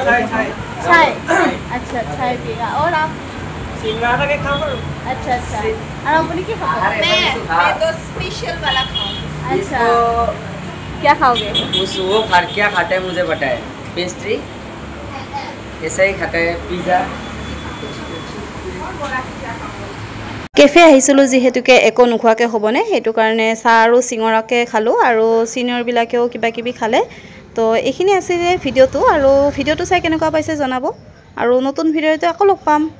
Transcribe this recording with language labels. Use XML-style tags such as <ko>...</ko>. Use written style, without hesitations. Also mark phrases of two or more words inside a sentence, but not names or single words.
<hi>चाय अच्छा चाय पिएगा और आप सिंघाड़ा के खाओ अच्छा और अपनी क्या खाओगे मैं तो स्पेशल वाला खाऊंगी अच्छा क्या खाओगे वो क्या खाता है मुझे बताए पेस्ट्री ऐसा ही खाता है पिज़्ज़ा</hi> <as>কেফে আহিছিলো যেহেতুকে একো নোখোৱাকে হ'বনে হেতু কাৰণে চা আৰু সিঙৰাকে খালো আৰু সিনিয়ৰ বিলাকেও কিবা খালে তো এইখিনি আছিল ভিডিওটো আৰু ভিডিওটো চাই কেনেকুৱা পাইছে জনাব আৰু নতুন ভিডিওতে আকৌ লগ পাম</as>